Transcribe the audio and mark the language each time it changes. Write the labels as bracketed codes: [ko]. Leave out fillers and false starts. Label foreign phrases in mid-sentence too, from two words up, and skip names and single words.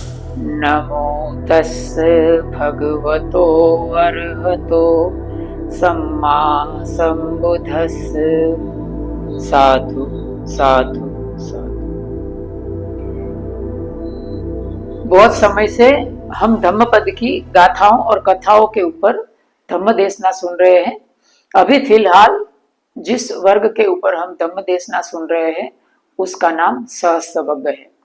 [pi] नमो तस्से भगवतो अर्हतो सम्मा संबुद्धस्से। साधु साधु साधु। [hi] बहुत समय से हम धम्मपद की गाथाओं और कथाओं के ऊपर धम्म देशना सुन रहे हैं। अभी फिलहाल जिस वर्ग के ऊपर हम धम्म देशना सुन रहे हैं उसका नाम सहस्त्रवग्ग है।